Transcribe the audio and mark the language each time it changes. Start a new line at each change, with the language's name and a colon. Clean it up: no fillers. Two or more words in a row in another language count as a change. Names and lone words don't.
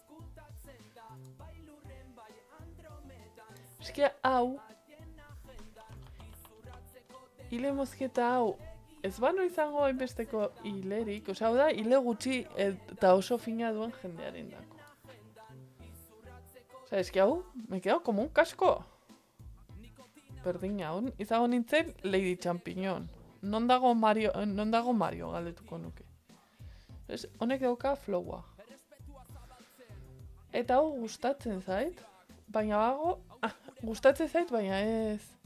Basque: Eskia hau, hile mozketa hau, ez bano izango hainbesteko hilerik, osea, hau da, hile gutxi eta oso fina duen jendearen dako. Osea, eski hau,
Spanish: me quedo como un casco.
Basque: Berdina, izango nintzen Lady Champiñón. Non dago Mario galdetuko nuke. Honek dauka flowa. Eta hau gustatzen zait, baina gustatzen zait, baina ez.